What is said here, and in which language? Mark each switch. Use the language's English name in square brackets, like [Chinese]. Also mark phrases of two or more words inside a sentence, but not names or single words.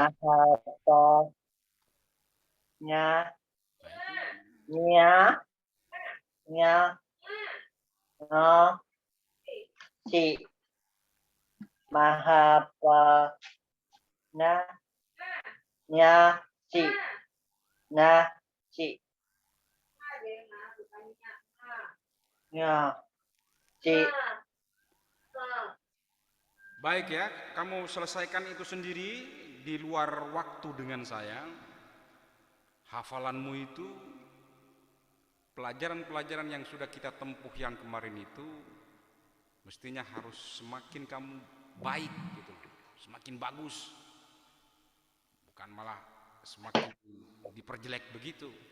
[Indonesian] maha pe, nya, Nah, itu nya, nya, no, ci, maha pe, nya, nya, ci, nya, ci, nya, ci. baik ya, kamu selesaikan itu sendiri di luar waktu dengan saya. Hafalanmu itu, pelajaran-pelajaran yang sudah kita tempuh yang kemarin itu mestinya harus semakin kamu baik gitu, semakin bagus, bukan malah semakin diperjelek begitu.